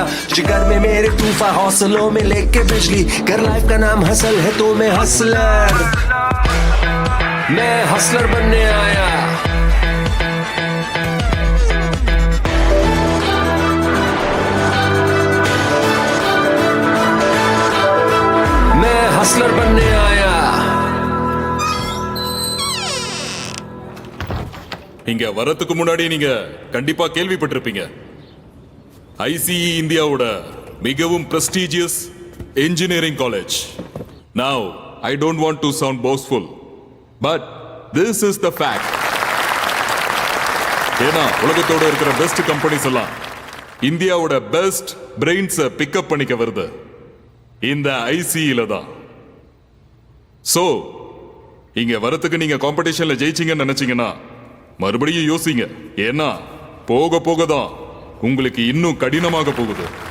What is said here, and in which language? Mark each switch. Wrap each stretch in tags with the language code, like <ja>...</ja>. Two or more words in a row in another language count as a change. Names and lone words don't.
<hi>जिगर में मेरे तूफान, हौसलों में लेके बिजली, कर लाइफ का नाम हसल है तो मैं हसलर बनने आया। मैं हसलर बनने आया।</hi> <ta>இங்க வரதுக்கு முன்னாடி நீங்க கண்டிப்பா கேள்விப்பட்டிருப்பீங்க, ஐசிஇ இந்தியாவோட மிகவும்</ta> <en>prestigious engineering college. Now, I don't want to sound boastful, but this is the fact.</en> <ta>ஏன்னா உலகத்தோட இருக்கிற</ta> <en>best companies</en> <ta>எல்லாம் இந்தியாவோட</ta> <en>best brains</en> <ta>பிக்கப் பண்ணிக்க வருது இந்த ஐசிஇல தான். சோ இங்க வரத்துக்கு நீங்க காம்படிஷன்ல ஜெயிச்சீங்கன்னு நினைச்சீங்கன்னா மறுபடியும் யோசிங்க, ஏன்னா போக போக தான் உங்களுக்கு இன்னும் கடினமாக போகுது.</ta>